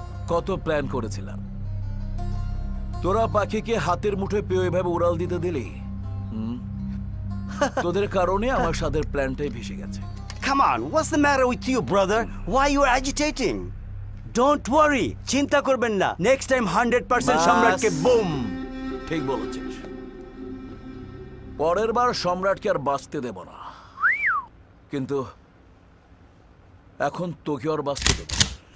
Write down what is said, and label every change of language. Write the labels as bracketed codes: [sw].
[bn] কত প্ল্যান করেছিলাম, তোরা পাখিকে হাতের মুঠোয় পেয়ে এভাবে উড়াল দিতে দিলি। তোদের কারণে আমার সাদের প্ল্যানটাই ভেসে গেছে। [en] Come on, what's the matter with you, brother? Why you are agitating? Don't worry, [bn] চিন্তা করবেন না। [en] Next time 100% সম্রাটকে boom. [bn] ঠিক বলেছিস, পরের বার সম্রাটকে আর বাঁচতে দেব না, কিন্তু এখন তোকে আর বাঁচতে দেব না।